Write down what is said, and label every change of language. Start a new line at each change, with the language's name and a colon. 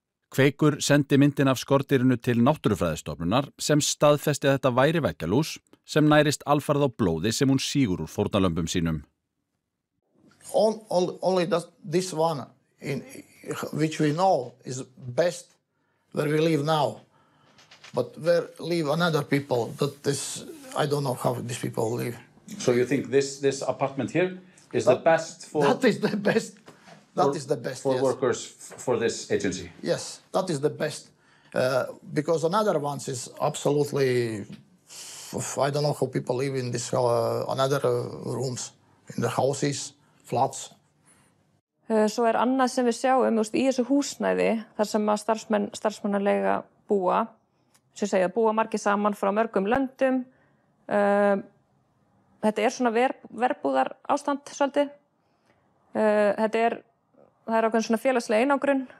Icelandic: Kveikur sendi myndin af skordýrinu til Náttúrufræðistofnunar sem staðfesti að þetta væri veggjalús sem nærist alfarð á blóði sem hún sígur úr fórnarlömbum sínum.
English: Only this one, which we know is best where we live now. But where live another people, that is, I don't know how these people live. So you think this apartment here is the best for... That is the best. That is the best, for yes. workers for this agency? Yes, that is the best. Because another ones is absolutely... I don't know how people live in this another rooms, in the houses, flats.
Icelandic: Svo annað sem við sjáum í þessu húsnæði, þar sem að starfsmannaleiga búa, sem segja búa margir saman frá mörgum löndum. Þetta svona verbúðar ástand svolítið. Það ákveðin svona félagslega einangrun.